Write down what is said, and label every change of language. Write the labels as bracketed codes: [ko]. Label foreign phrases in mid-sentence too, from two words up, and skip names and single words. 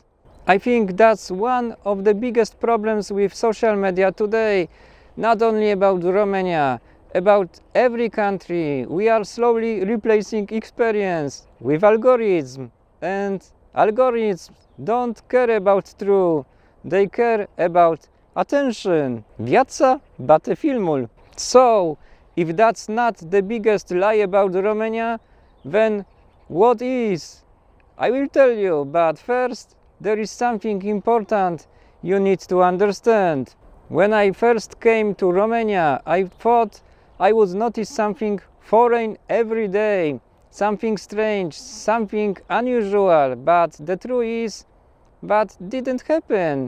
[en] I think that's one of the biggest problems with social media today. Not only about Romania, about every country. We are slowly replacing experience with algorithms, and algorithms don't care about truth, they care about Attention! [ro] Viața bate filmul. [en] So, if that's not the biggest lie about Romania, then what is? I will tell you, but first there is something important you need to understand. When I first came to Romania, I thought I would notice something foreign every day, something strange, something unusual, but the truth is that didn't happen.